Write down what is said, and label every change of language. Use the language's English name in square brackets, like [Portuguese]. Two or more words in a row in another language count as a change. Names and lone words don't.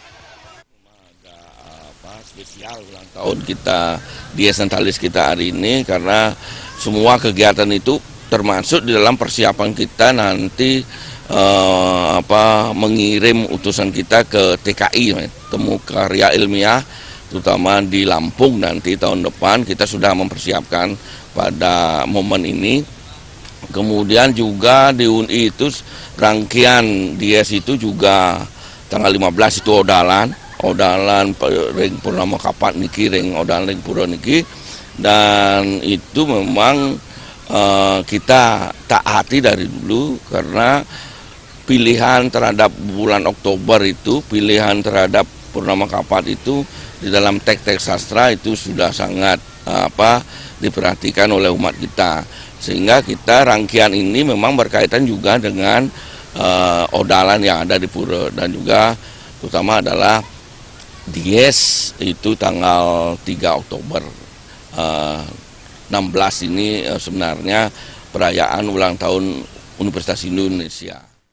[Indonesian] Spesial ulang tahun kita Dies Natalis kita hari ini karena semua kegiatan itu termasuk di dalam persiapan kita nanti mengirim utusan kita ke TKI temu karya ilmiah terutama di Lampung nanti tahun depan. Kita sudah mempersiapkan pada momen ini. Kemudian juga di UNI itu rangkaian Dies itu juga tanggal 15 itu [Balinese] odalan ring purnama kapat niki ring odalan ring pura niki, [Indonesian] dan itu memang kita taati dari dulu karena pilihan terhadap bulan Oktober itu, pilihan terhadap purnama kapat itu di dalam teks-teks sastra itu sudah sangat diperhatikan oleh umat kita, sehingga kita rangkaian ini memang berkaitan juga dengan odalan yang ada di pura, dan juga terutama adalah Dies itu tanggal 3 Oktober 16 ini sebenarnya perayaan ulang tahun Universitas Indonesia.